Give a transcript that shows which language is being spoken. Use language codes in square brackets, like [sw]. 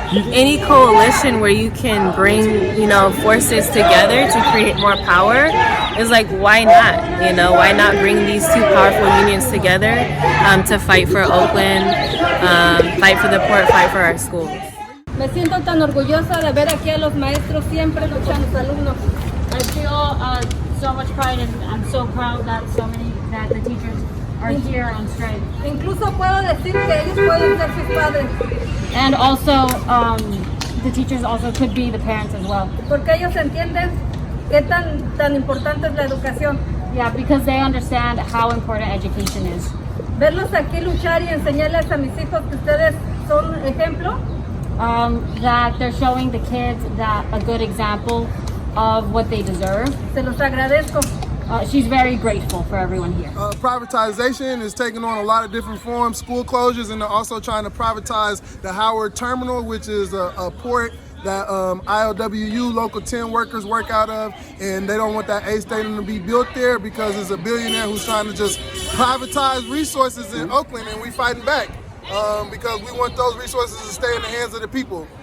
[en] any coalition where you can bring, you know, forces together to create more power is like, why not? You know, why not bring these two powerful unions together to fight for Oakland, fight for the port, fight for our schools. [es] Me siento tan orgullosa de ver aquí a los maestros siempre luchando, los alumnos. [en] I feel so much pride, and I'm so proud that that the teachers are here on strike. [es] Incluso puedo decir que ellos pueden ser sus padres. [en] And also, the teachers also could be the parents as well. [es] Porque ellos entienden qué tan importante es la educación. [en] Yeah, because they understand how important education is. [es] Verlos aquí luchar y enseñarles a mis hijos que ustedes son ejemplo. [en] That they're showing the kids that a good example of what they deserve. [es] Se los agradezco. [en] She's very grateful for everyone here. Privatization is taking on a lot of different forms, school closures, and they're also trying to privatize the Howard Terminal, which is a port that ILWU, Local 10 workers work out of, and they don't want that A stadium to be built there because there's a billionaire who's trying to just privatize resources in Oakland, and we fighting back because we want those resources to stay in the hands of the people.